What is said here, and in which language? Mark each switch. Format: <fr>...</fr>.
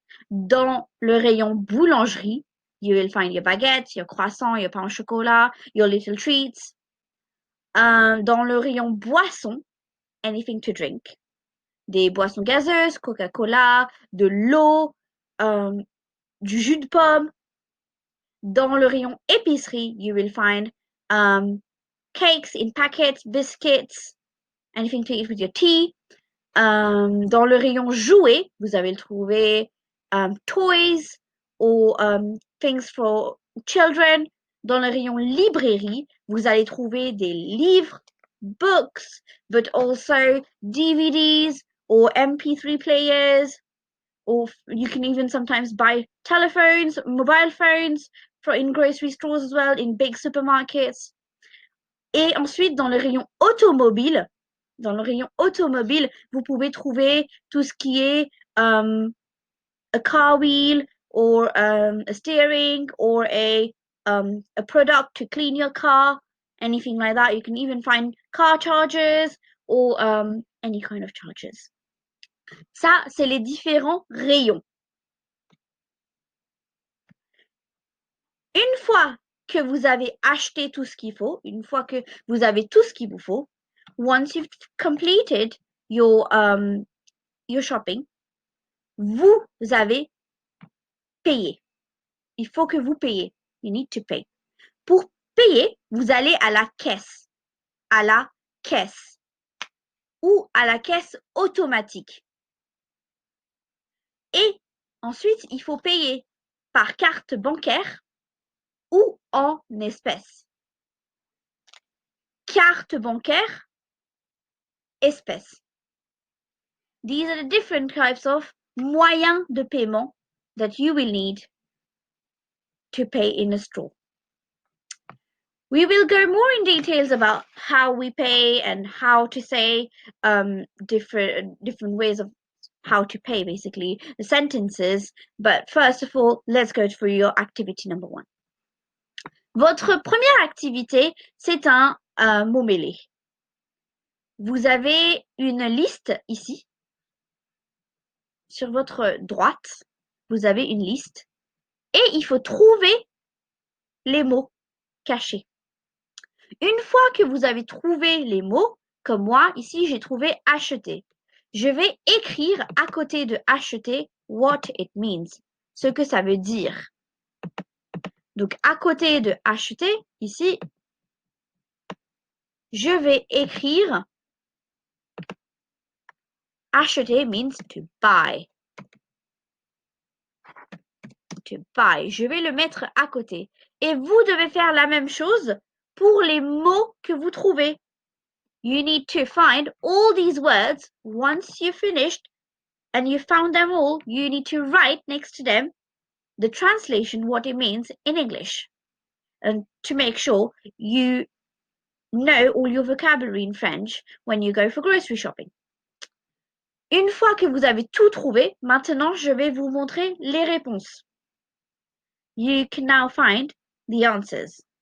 <fr>Dans le rayon boulangerie,</fr> <en>you will find your baguettes, your croissants, your pain au chocolat, your little treats.</en> <fr>Dans le rayon boisson,</fr> <en>anything to drink.</en> <fr>Des boissons gazeuses, Coca-Cola, de l'eau, du jus de pomme. Dans le rayon épicerie,</fr> <en>you will find cakes in packets, biscuits, anything to eat with your tea.</en> <fr>Dans le rayon jouets, vous allez trouver</fr> <en>toys</en> <fr>ou</fr> <en>things for children.</en> <fr>Dans le rayon librairie, vous allez trouver des livres,</fr> <en>books, but also DVDs or MP3 players, or you can even sometimes buy telephones, mobile phones in grocery stores as well, in big supermarkets.</en> <fr>Et ensuite, dans le rayon automobile, dans le rayon automobile, vous pouvez trouver tout ce qui est</fr> <en>a car wheel or a steering or a product to clean your car, anything like that. You can even find car chargers or any kind of chargers.</en> <fr>Ça, c'est les différents rayons. Une fois que vous avez acheté tout ce qu'il faut, une fois que vous avez tout ce qu'il vous faut,</fr> <en>once you've completed your shopping,</en> <fr>vous avez payé. Il faut que vous payez.</fr> <en>You need to pay.</en> <fr>Pour payer, vous allez à la caisse ou à la caisse automatique. Et ensuite, il faut payer par carte bancaire ou en espèces. Carte bancaire, espèces.</fr> <en>These are the different types of moyens de paiement that you will need to pay in a store. We will go more in details about how we pay and how to say different ways of how to pay, basically, the sentences. But first of all, let's go through your activity number 1.</en> <fr>Votre première activité, c'est un mot mêlé. Vous avez une liste ici. Sur votre droite, vous avez une liste et il faut trouver les mots cachés. Une fois que vous avez trouvé les mots, comme moi, ici, j'ai trouvé acheter. Je vais écrire à côté de acheter</fr> <en>what it means,</en> <fr>ce que ça veut dire. Donc, à côté de acheter, ici, je vais écrire acheter</fr> <en>means to buy. To buy.</en> <fr>Je vais le mettre à côté. Et vous devez faire la même chose pour les mots que vous trouvez.</fr> <en>You need to find all these words. Once you've finished and you found them all, you need to write next to them the translation, what it means in English. And to make sure you know all your vocabulary in French when you go for grocery shopping.</en> <fr>Une fois que vous avez tout trouvé, maintenant je vais vous montrer les réponses.</fr> <en>You can now find the answers.</en>